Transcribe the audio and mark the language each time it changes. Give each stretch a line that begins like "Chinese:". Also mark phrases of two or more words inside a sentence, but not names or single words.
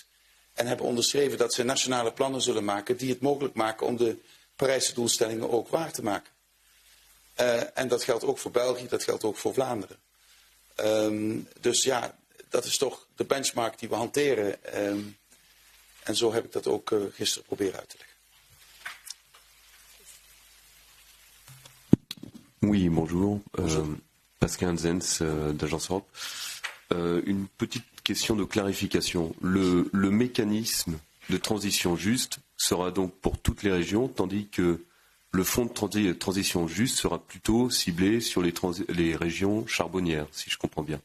Dutch: En hebben onderschreven dat ze nationale plannen zullen maken die het mogelijk maken om de Parijse doelstellingen ook waar te maken. En dat geldt ook voor België, dat geldt ook voor Vlaanderen. Dus ja, dat is toch de benchmark die we hanteren. En zo heb ik dat ook gisteren proberen uit te leggen.
French: Oui, bonjour. Pascal Zens, d'Agence Europe. Une petite question de clarification. Le mécanisme de transition juste sera donc pour toutes les régions, tandis que le fonds de transition juste sera plutôt ciblé sur les régions charbonnières, si je comprends bien.